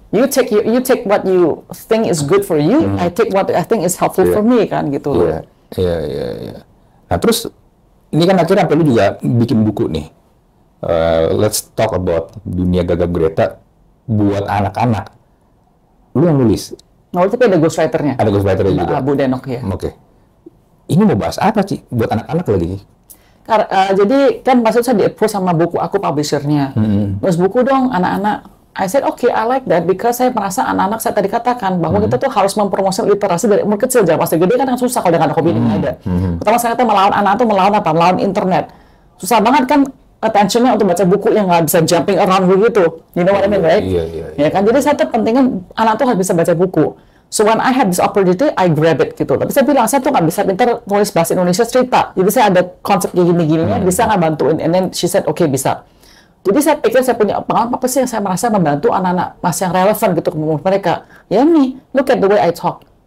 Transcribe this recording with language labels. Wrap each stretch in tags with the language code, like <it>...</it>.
<en>You take what you think is good for you. I take what I think is helpful for me</en> <id>kan gitu loh. Iya. Nah terus ini kan akhirnya sampai lu juga bikin buku nih.</id> <en>Let's talk about</en> <id>dunia gagap Greta buat anak-anak. Lu yang nulis? Nah, tapi ada ghostwriter-nya. Ada ghostwriter-nya juga. Bu Denok ya. Oke. Ini mau bahas apa sih buat anak-anak lagi? Jadi kan maksud saya di-approve sama buku aku publisher-nya. Terus buku dong anak-anak.</id> <en>I said okay, I like that because</en> <id>saya merasa anak-anak saya tadi katakan bahwa kita tuh harus mempromosikan literasi dari umur kecil. Jangan pas gede kan susah kalau dengan hobi ini ada. Pertama saya tuh melawan anak tuh melawan apa? Melawan internet. Susah banget kan attention-nya untuk baca buku yang nggak bisa</id> <en>jumping around</en> <id>begitu.</id> <en>You know what I mean, right?</en> <id>Iya. Ya kan, jadi saya tuh pentingin anak tuh harus bisa baca buku.</id> <en>So when I have this opportunity, I grab it</en> <id>gitu. Tapi saya bilang, saya tuh nggak bisa pintar tulis bahasa Indonesia cerita. Jadi saya ada konsep kayak gini-gininya, bisa nggak bantuin?</id> <en>And then she said, okay,</en> <id>bisa. Jadi saya pikir saya punya pengalaman apa sih yang saya merasa membantu anak-anak masih yang relevan gitu ke umur mereka. Ya nih,</id> <en>look at the way I talk.</en>